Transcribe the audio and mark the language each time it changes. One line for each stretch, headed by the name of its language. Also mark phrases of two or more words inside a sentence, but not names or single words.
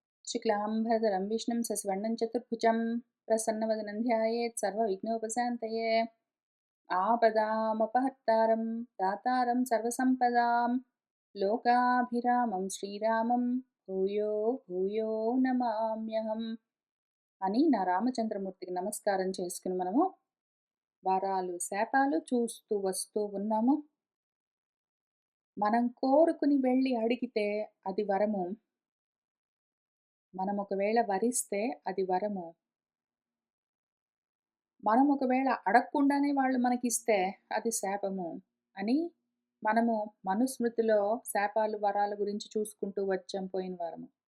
Sanskrit: शुक्लाम्बरधरं विष्णुं शशिवर्णं चतुर्भुजं प्रसन्नवदनं ध्यायेत् सर्वविघ्नोपशान्तये। आपदामपहर्तारं दातारं सर्वसम्पदां लोकाभिरामं श्रीरामं భూయో భూయో నమామ్యహం
Telugu: అని నా రామచంద్రమూర్తికి నమస్కారం చేసుకుని మనము వరాలు శాపాలు చూస్తూ వస్తూ ఉన్నాము. మనం కోరుకుని వెళ్ళి అడిగితే అది వరము, మనం ఒకవేళ వరిస్తే అది వరము, మనం ఒకవేళ అడగకుండానే వాళ్ళు మనకిస్తే అది శాపము అని మనము మనుస్మృతిలో శాపాలు వరాల గురించి చూసుకుంటూ వచ్చాం పోయిన వారము.